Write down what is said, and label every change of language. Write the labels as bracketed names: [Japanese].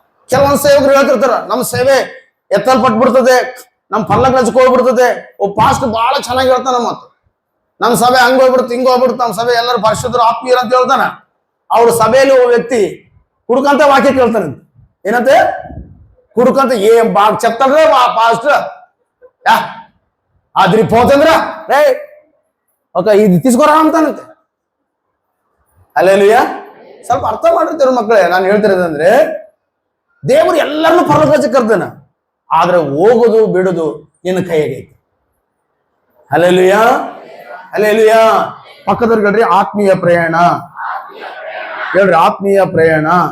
[Kannada] ಕೆಲವೊಂದು ಸೇವಕರು ಹೇಳ್ತಿರ್ತಾರ, ನಮ್ಮ ಸೇವೆ ಎತ್ತಲ್ಪಟ್ಬಿಡ್ತದೆ, ನಮ್ ಪರಲೋಕ ರಾಜ್ಯಕ್ಕೆ ಹೋಗ್ಬಿಡ್ತದೆ. ಪಾಸ್ಟ್ ಬಹಳ ಚೆನ್ನಾಗಿ ಹೇಳ್ತಾನ, ಮತ್ತು ನಮ್ಮ ಸಭೆ ಹಂಗ ಹೋಗ್ಬಿಡುತ್ತೆ, ಹಿಂಗ ಹೋಗ್ಬಿಡುತ್ತೆ, ನಮ್ಮ ಸಭೆ ಎಲ್ಲರೂ ಪರಿಶುದ್ಧರು ಆತ್ಮೀಯರು ಅಂತ ಹೇಳ್ತಾನ. ಅವ್ರ ಸಭೆಯಲ್ಲಿ ಒಬ್ಬ ವ್ಯಕ್ತಿ ಹುಡುಕಂತ ವಾಕ್ಯ ಕೇಳ್ತಾನೆ. ಏನಂತೆ? [Telugu] కుడుకంత ఏం బాగా చెప్తాడ్రా పాస్టర్ అది పోతుందిరా రే ఒక ఇది తీసుకోరా [Kannada] ಅಂತಾನಂತೆ ಅಲ್ಲೇಲುಯ್ಯ. ಸ್ವಲ್ಪ ಅರ್ಥ ಮಾಡಿರ್ತೀರ ಮಕ್ಕಳೇ, ನಾನು ಹೇಳ್ತಿರೋದಂದ್ರೆ ದೇವರು ಎಲ್ಲರನ್ನೂ ಪರಲೋಕಕ್ಕೆ ಕರ್ತಾನ, ಆದ್ರೆ ಹೋಗೋದು ಬಿಡೋದು ನಿನ್ನ ಕೈಯಾಗೈತಿ. ಅಲ್ಲೇಲುಯ್ಯ ಅಲ್ಲೇಲುಯ್ಯ. ಪಕ್ಕದವ್ರಿಗೆ ಹೇಳ್ರಿ ಆತ್ಮೀಯ ಪ್ರಯಾಣ, ಹೇಳ್ರಿ ಆತ್ಮೀಯ ಪ್ರಯಾಣ.